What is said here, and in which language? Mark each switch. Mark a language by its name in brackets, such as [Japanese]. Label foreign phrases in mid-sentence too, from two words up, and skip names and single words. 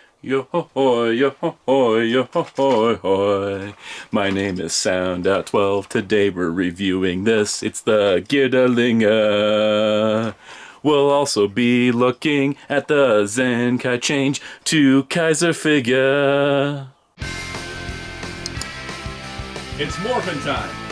[English] Yo-ho-hoy, yo-ho-hoy, yo-ho-hoy, My name is Soundout12. Today we're reviewing this. It's the Geardalinger. We'll also be looking at the Zenkai change to Kaiser figure. It's morphin' time!